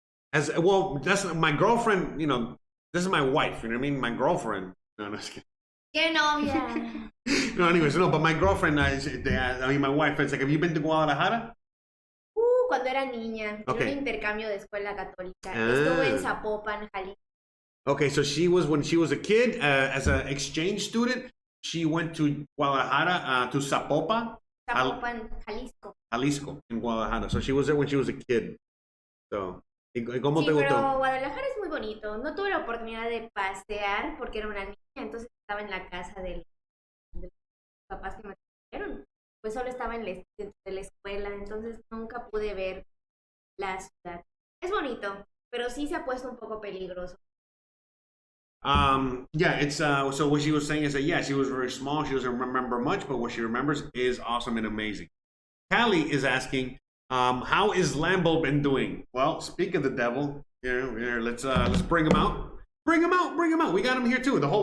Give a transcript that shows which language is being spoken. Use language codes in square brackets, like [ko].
[en] As well, that's my girlfriend, you know, this is my wife, you know what I mean? My girlfriend. No, just kidding. [es] ¡Qué novia! [en] No, anyways, no, but my girlfriend, my wife, it's like, have you been to Guadalajara? [es] Cuando era niña, en un intercambio de escuela católica. Estuve en Zapopan, Jalisco. [en] Okay, so when she was a kid, as an exchange student, she went to Guadalajara, to Zapopan. Zapopan, Jalisco. Jalisco, in Guadalajara. So she was there when she was a kid. So, [es] ¿cómo te gustó? Pero Guadalajara es muy bonito. No tuve la oportunidad de pasear porque era una niña, entonces estaba en la casa de los papás que me trajeron. Pues solo estaba dentro de la escuela, entonces nunca pude ver la ciudad. Es bonito, pero sí se ha puesto un poco peligroso. [en] Yeah, it's so what she was saying is that yeah, she was very small, she doesn't remember much, but what she remembers is awesome and amazing. Callie is asking, how is Lambo been doing? Well, speak of the devil, here, let's bring him out. Bring him out. We got him here too.